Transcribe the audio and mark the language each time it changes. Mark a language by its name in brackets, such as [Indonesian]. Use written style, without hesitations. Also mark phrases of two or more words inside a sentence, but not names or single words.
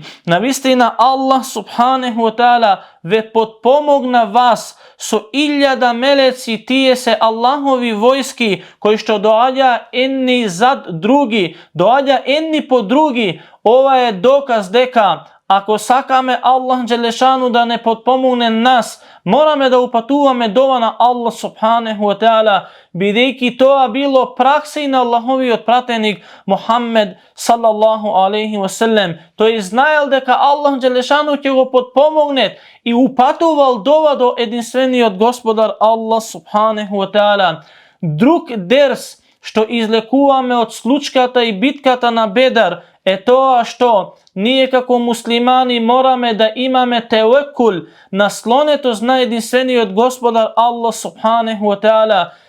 [Macedonian] Навистина Аллах [Arabic] سبحانه وتعالى [Macedonian] ве подпомогна вас со 1000 мелеци, тие се Аллахови војски кои што доаѓа едни зад други, доаѓа едни по други. Ова е доказ дека ако сакаме Аллах Джелешану да не подпомогне нас, мораме да упатуваме дова на Аллах [Arabic] سبحانه وتعالى, [Macedonian] бидејќи тоа било пракса и на Аллаховиот пратеник Мухаммед [Arabic] صلى الله عليه وسلم. [Macedonian] Тој знаел дека Аллах Джелешану ќе го подпомогне и упатувал дова до единствениот Господар Аллах [Arabic] سبحانه وتعالى. [Macedonian] Друг дерс што излекуваме од случката и битката на Бедар е тоа што ние како муслимани мораме да имаме теуекул, наслонетост на единствениот Господар Аллах [Arabic] سبحانه وتعالى.